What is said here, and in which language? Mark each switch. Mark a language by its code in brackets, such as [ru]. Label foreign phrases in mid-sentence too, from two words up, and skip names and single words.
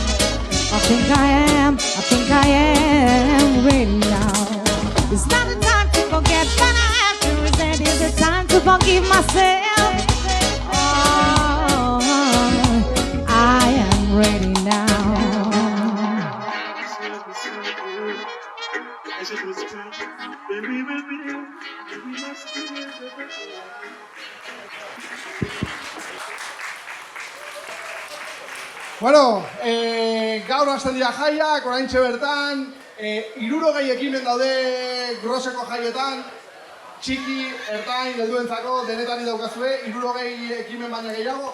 [en] I think I am ready now. It's not a time to forget, but I have to reset. It's a time to forgive myself. Oh, I am ready now. [eu] Bueno, gaur hasten dira jaiak, oraintxe bertan, 60 ekimen daude Groseko jaietan, txiki, ertain, helduentzako, denetari daukazue, 60 ekimen baina gehiago.